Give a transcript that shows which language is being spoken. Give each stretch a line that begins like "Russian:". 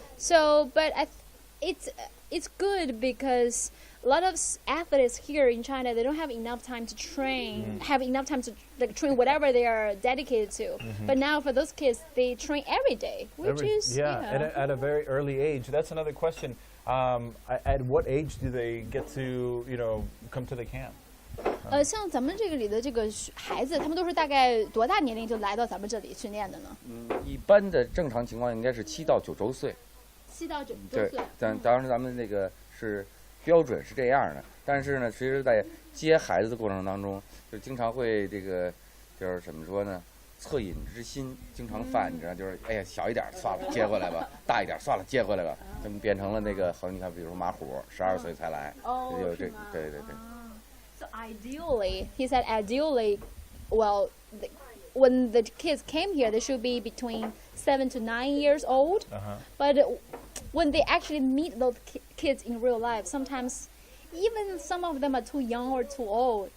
English: So, but it's good because a lot of athletes here in China, they don't have enough time to train, have enough time to train whatever they are dedicated to. But now for those kids, they train every day, which is at a very early age. That's another question. At what age do they get to come to the camp?
Chinese: 像咱们这个里的这个孩子，他们都是大概多大年龄就来到咱们这里训练的呢？一般的正常情况应该是7到9周岁。 7到9周对岁。当时咱们那个是标准是这样的，但是呢，其实在接孩子的过程当中，就经常会这个就是怎么说呢？恻隐之心经常犯，你知道，就是哎呀，小一点算了，接回来吧；大一点算了，接回来吧。就变成了那个，好，你看，比如说马虎，12岁才来，就这，对。
English: So ideally, he said ideally, well, when the kids came here, they should be between 7 to 9 years old. But when they actually meet those kids in real life, sometimes even some of them are too young or too old.